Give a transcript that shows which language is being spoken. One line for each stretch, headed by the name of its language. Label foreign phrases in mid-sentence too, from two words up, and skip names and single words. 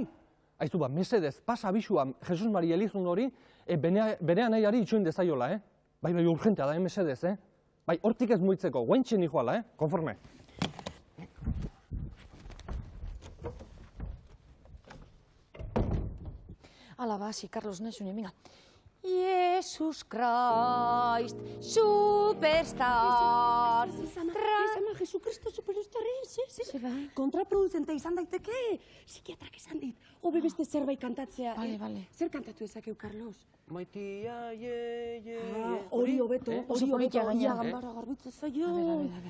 Basque: Aizu, mesedez, pasa abisua Jesus Maria Elizun hori, bere anaiari itxoin dezaiola, Bai, urgentea da, mesedez, Bai, hortik ez muitzeko, guaintxen iguala, konforme. Ala, hasi, Carlos, nesune, mira. Jesus Christ, superstar. Izama, Jesukristo superstar ez. Kontraproducente izan daiteke. Psikiatrak esan dit. Hobe beste zerbait kantatzea. Bale. Zer kantatu ezakeu, Carlos? Maitia, Hori hobeto, oso politia gaina. Gambara garbitza zaio.
Spanish: A ver.